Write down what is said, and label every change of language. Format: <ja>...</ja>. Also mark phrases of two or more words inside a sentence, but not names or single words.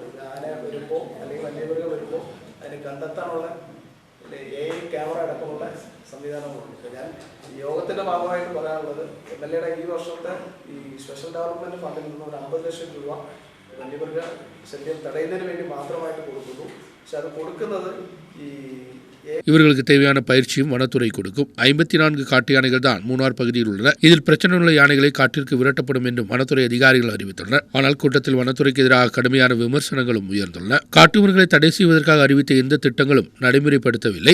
<ml>ആന വരുമ്പോൾ അല്ലെങ്കിൽ വന്യമൃഗം വരുമ്പോൾ അതിന് കണ്ടെത്താനുള്ള</ml> <en>AI camera</en> <ml>അടക്കമുള്ള സംവിധാനങ്ങളുണ്ട്. ഞാൻ യോഗത്തിന്റെ ഭാഗമായിട്ട് പറയാനുള്ളത് MLA ഈ വർഷത്തെ ഈ</ml> <en>special development</en> <ml>ഫണ്ടിൽ നിന്ന് ഒരു 50 ലക്ഷം രൂപ വന്യമൃഗ ശല്യം തടയുന്നതിന് വേണ്ടി മാത്രമായിട്ട് കൊടുക്കുന്നു. പക്ഷെ അത് കൊടുക്കുന്നത്</ml> <ta>இவர்களுக்கு தேவையான பயிற்சியும் வனத்துறை கொடுக்கும். 54 காட்டு யானைகள் தான் மூணார் பகுதியில் உள்ளன. இதில் பிரச்சனையுள்ள யானைகளை காட்டிற்கு விரட்டப்படும் என்றும் வனத்துறை அதிகாரிகள் அறிவித்துள்ளனர். ஆனால் கூட்டத்தில் வனத்துறைக்கு எதிராக கடுமையான விமர்சனங்களும் உயர்ந்துள்ளன. காட்டுமிருகங்களை தடை செய்வதற்காக அறிவித்த எந்த திட்டங்களும் நடைமுறைப்படுத்தவில்லை.</ta>